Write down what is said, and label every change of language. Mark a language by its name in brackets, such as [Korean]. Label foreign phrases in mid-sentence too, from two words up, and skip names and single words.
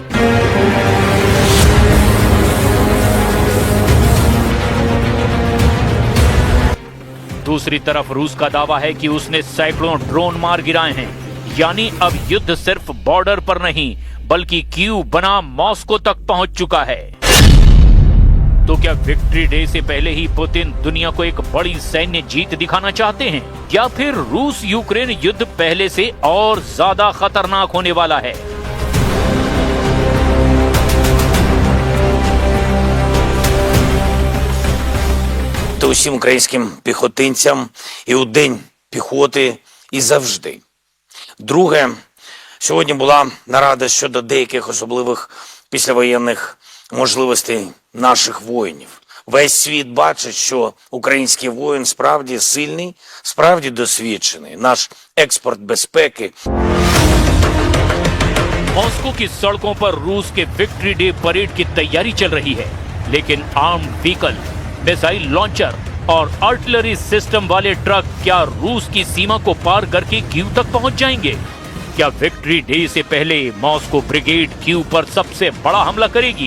[Hindi] दूसरी तरफ रूस का दावा है कि उसने सैकड़ों ड्रोन मार गिराए हैं, यानी अब युद्ध सिर्फ बॉर्डर पर नहीं बल्कि कीव बना मॉस्को तक पहुंच चुका है। तो क्या [English] Victory Day [Hindi] से पहले ही पुतिन दुनिया को एक बड़ी सैन्य जीत दिखाना चाहते हैं, या फिर रूस यूक्रेन युद्ध पहले से और ज्यादा खतरनाक होने वाला है? [Ukrainian] Та усім українським піхотинцям і у День піхоти, і завжди. Друге, сьогодні була нарада щодо деяких особливих післявоєнних можливостей наших воїнів. Весь світ бачить, що український воїн справді сильний, справді досвідчений. Наш експорт безпеки. [Hindi] मॉस्को की सड़कों पर रूस के [English] Victory Day [Hindi] परेड की तैयारी चल रही है, लेकिन [English] armed vehicle, missile launcher [Hindi] और [English] artillery system [Hindi] वाले ट्रक क्या रूस की सीमा को पार करके कीव तक पहुंच जाएंगे? क्या [English] Victory Day [Hindi] से पहले मॉस्को ब्रिगेड कीव पर सबसे बड़ा हमला करेगी?